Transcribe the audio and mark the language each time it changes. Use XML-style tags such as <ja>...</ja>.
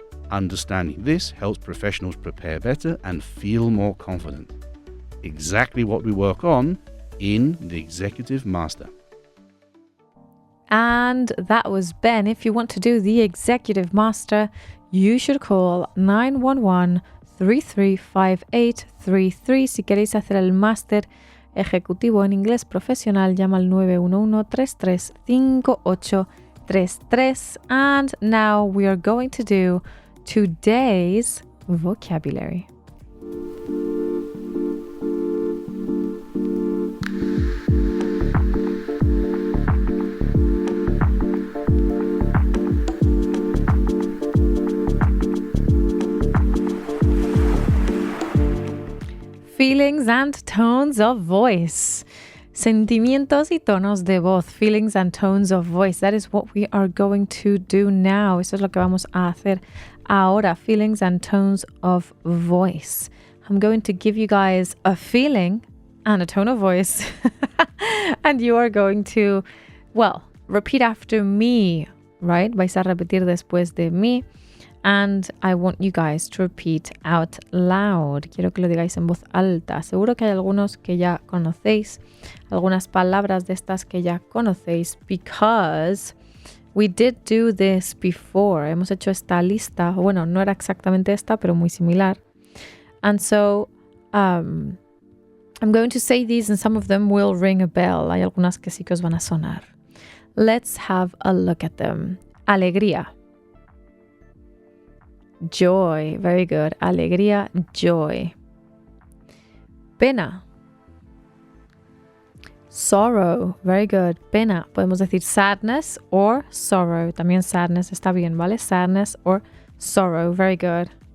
<en>Understanding this helps professionals prepare better and feel more confident. Exactly what we work on in the Executive Master. And that was Ben. If you want to do the Executive Master, you should call 911-335833.</en> <es>Si queréis hacer el máster ejecutivo en inglés profesional, llama al 911-335833.</es> <en>And now we are going to do today's vocabulary. Feelings and tones of voice.</en> <es>Sentimientos y tonos de voz.</es> <en>Feelings and tones of voice. That is what we are going to do now.</en> <es>Eso es lo que vamos a hacer ahora.</es> <en>Feelings and tones of voice. I'm going to give you guys a feeling and a tone of voice. And you are going to, well, repeat after me, right?</en> <es>Vais a repetir después de mí.</es> <en>And I want you guys to repeat out loud.</en> <es>Quiero que lo digáis en voz alta. Seguro que hay algunos que ya conocéis, algunas palabras de estas que ya conocéis,</es> <en>because we did do this before.</en> <es>Hemos hecho esta lista. Bueno, no era exactamente esta, pero muy similar.</es> <en>And so, I'm going to say these and some of them will ring a bell.</en> <es>Hay algunas que sí que os van a sonar.</es> <en>Let's have a look at them. Alegría. Joy, very good. Alegría, joy. Pena. Sorrow, very good. Pena.</en> <es>Podemos decir</es> <en>sadness or sorrow.</en> <es>También sadness está bien, ¿vale?</es> <en>Sadness or sorrow, very good.</en>